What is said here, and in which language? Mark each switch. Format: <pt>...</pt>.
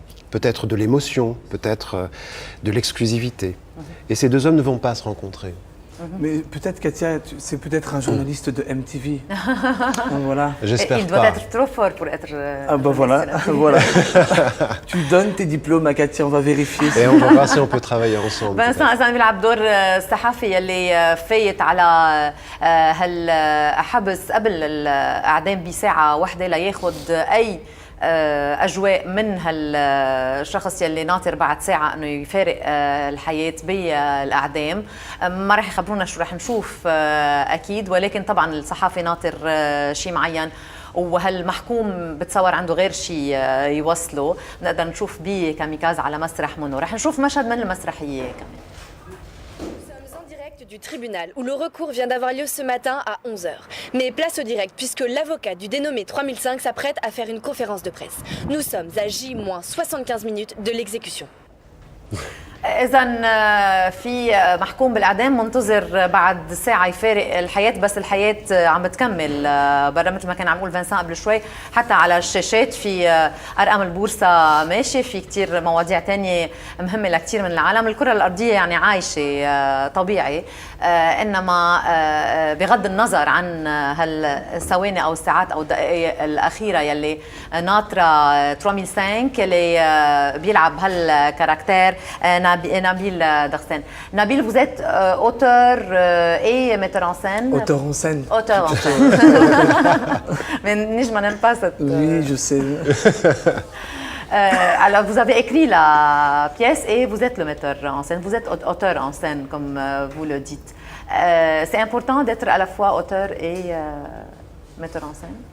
<fr>Peut-être de l'émotion, peut-être de l'exclusivité. Et ces deux hommes ne vont pas se rencontrer. Mais peut-être, Katia, c'est peut-être un journaliste de MTV. Voilà. J'espère pas. Il doit être trop fort pour être. Ah bah voilà, voilà. Tu donnes tes diplômes à Katia, on va vérifier. Et on va voir si on peut travailler ensemble.</fr> <ar>فنسان إذا بيلعب دور الصحفي يلي فايت على هالحبس قبل الإعدام بساعة واحدة لياخذ أي أجواء من هالشخص يلي ناطر بعد ساعة إنه يفارق الحياة بالإعدام. ما رح يخبرونا شو رح نشوف أكيد، ولكن طبعا الصحافي ناطر شيء معين، وهالمحكوم بتصور عنده غير شيء يوصله. نقدر نشوف بيه كاميكاز على مسرح منه. رح نشوف مشهد من المسرحية كمان.</ar> <fr>Du tribunal où le recours vient d'avoir lieu ce matin à 11h. Mais place au direct puisque l'avocat du dénommé 3005 s'apprête à faire une conférence de presse. Nous sommes à J-75 minutes de l'exécution.</fr> <ar>إذا في محكوم بالإعدام منتظر بعد ساعة يفارق الحياة، بس الحياة عم بتكمل برا مثل ما كان عم يقول فانسان قبل شوي. حتى على الشاشات في أرقام البورصة ماشية، في كتير مواضيع تانية مهمة لكتير من العالم. الكرة الأرضية يعني عايشة طبيعي، إنما بغض النظر عن هالثواني أو الساعات أو الدقائق الأخيرة يلي ناطرة 3005 يلي بيلعب هالكاركتير Nabil Darsen.</ar> <fr>Nabil, vous êtes auteur et metteur en scène. Auteur en scène. Auteur en scène. Mais Nijma n'aime pas cette... Oui, je sais. Alors, vous avez écrit la pièce et vous êtes le metteur en scène. Vous êtes auteur en scène, comme vous le dites. C'est important d'être à la fois auteur et metteur en scène?</fr>